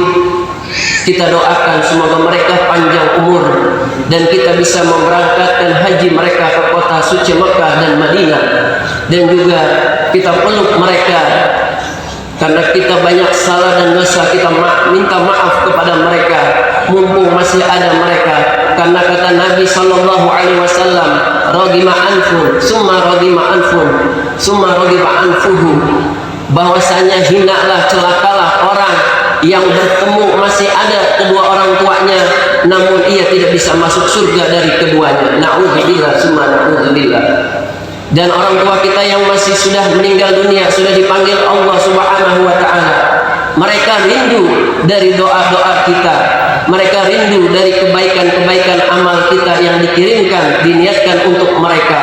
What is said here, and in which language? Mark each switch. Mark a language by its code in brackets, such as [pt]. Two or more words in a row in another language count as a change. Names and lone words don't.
[id] Kita doakan semoga mereka panjang umur dan kita bisa memberangkatkan haji mereka ke kota suci Mekah dan Madinah, dan juga kita peluk mereka. Karena kita banyak salah dan dosa, kita minta maaf kepada mereka mumpung masih ada mereka. Karena kata Nabi SAW, [ar] رغم أنف ثم رغم أنف ثم رغم أنفه, [id] bahwasanya hinalah, celakalah orang yang bertemu masih ada kedua orang tuanya namun ia tidak bisa masuk surga dari keduanya. [ar] نعوذ بالله ثم نعوذ بالله. [id] Dan orang tua kita yang masih sudah meninggal dunia, sudah dipanggil Allah [ar] سبحانه وتعالى, [id] mereka rindu dari doa-doa kita, mereka rindu dari kebaikan-kebaikan amal kita yang dikirimkan, diniatkan untuk mereka.